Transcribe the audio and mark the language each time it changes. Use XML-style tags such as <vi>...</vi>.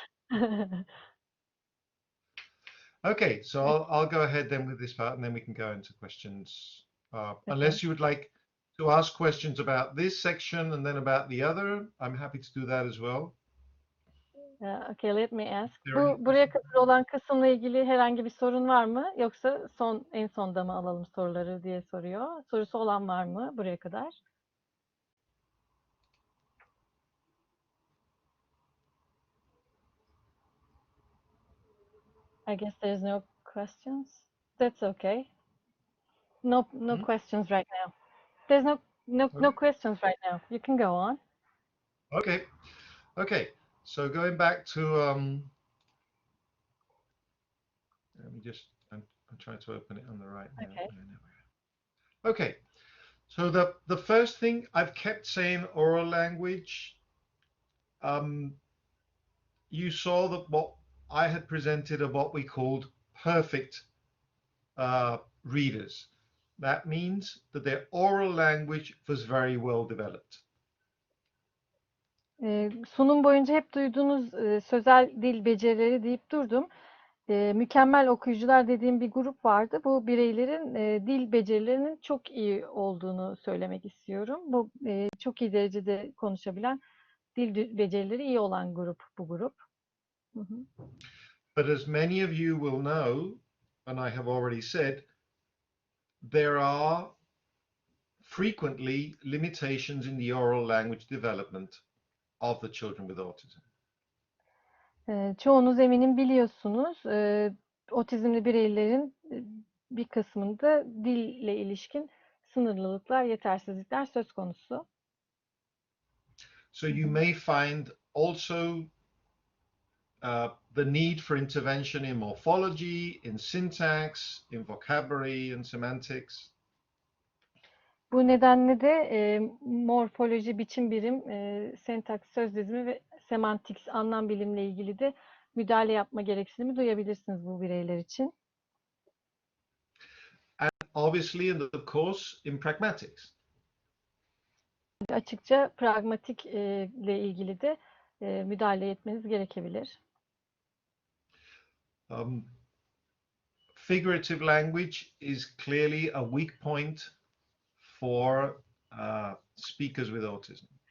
<en>Yeah. Okay, so I'll go ahead then with this part, and then we can go into questions. Unless you would like to ask questions about this section and then about the other, I'm happy to do that as well. Okay, let me ask. There any</en> <tr>Buraya kadar olan kısımla ilgili herhangi bir sorun var mı? Yoksa en sonda mı alalım soruları diye soruyor. Sorusu olan var mı buraya kadar?</tr> <en>I guess there's no questions. That's okay. No questions right now. There's no questions right now. You can go on. Okay. So going back to let me just I'm trying to open it on the right now. Okay. So the first thing, I've kept saying oral language. You saw that what I had presented are what we called perfect readers. That means that their oral language was very well developed.</en> <tr>Sunum boyunca hep duyduğunuz sözel dil becerileri deyip durdum. Mükemmel okuyucular dediğim bir grup vardı. Bu bireylerin dil becerilerinin çok iyi olduğunu söylemek istiyorum. Bu çok iyi derecede konuşabilen, dil becerileri iyi olan grup bu grup. Hı hı.</tr> <en>But as many of you will know, and I have already said, there are frequently limitations in the oral language development of the children with autism.</en> <tr>Çoğunuz eminim biliyorsunuz. Otizmli bireylerin bir kısmında dille ilişkin sınırlılıklar, yetersizlikler söz konusu.</tr> <en>So you may find also the need for intervention in morphology, in syntax, in vocabulary and semantics.</en> <tr>Bu nedenle de morfoloji, biçim birim, sentaks, söz dizimi ve semantiks, anlam bilimle ilgili de müdahale yapma gereksinimi duyabilirsiniz bu bireyler için.</tr> <en>And obviously, and of course, in pragmatics.</en> <tr>Açıkça pragmatik ile ilgili de müdahale etmeniz gerekebilir.</tr> <en>Figurative language is clearly a weak point for speakers with autism.</en>